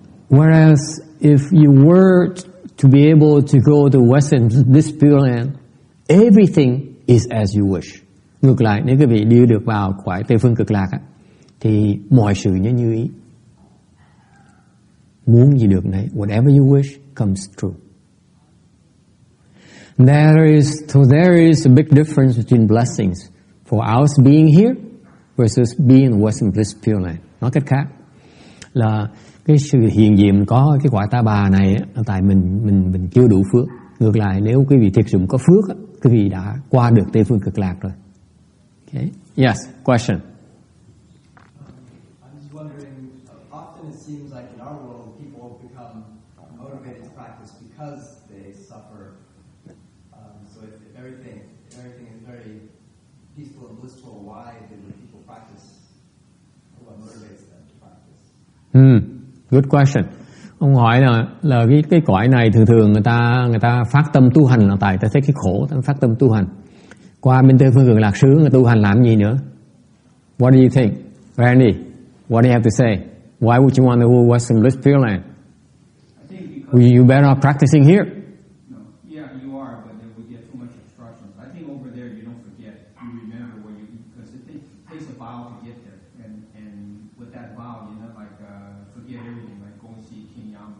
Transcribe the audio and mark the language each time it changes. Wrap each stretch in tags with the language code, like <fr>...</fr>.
<en>Whereas if you were to be able to go to Western this Pure Land, everything is as you wish.</en> <vi>Ngược lại, nếu quý vị đi được vào cõi Tây Phương Cực Lạc á, thì mọi sự như ý. Muốn gì được nấy.</vi> <en>Whatever you wish comes true. There is a big difference between blessings. For ours being here versus being in Western Bliss Pure Land.</en> <vi>Nói cách khác là cái sự hiện diện có cái quả Ta Bà này là tại mình chưa đủ phước. Ngược lại nếu quý vị thực sự có phước, quý vị đã qua được Tây Phương Cực Lạc rồi.</vi> <en>Okay. Yes, question. I'm just wondering, often it seems like in our world people become motivated to practice because they suffer. So if everything is very peaceful and blissful, why do people practice? What motivates them to practice? Good question.</en> <vi>Ông hỏi là cái cõi này thường người ta phát tâm tu hành là tại ta thấy cái khổ, ta phát tâm tu hành. Qua bên Tây Phương Cực Lạc sướng, người tu hành làm gì nữa?</vi> <en>What do you think, Randy? What do you have to say? Why would you want to go Western Bliss Pure Land? You better off practicing here. No, yeah, you are, but then we get too much obstructions. I think over there you don't forget. You remember where you, because it takes a vow to get there, and with that vow, you know, like forget everything, like go and see kinhÄ.</en>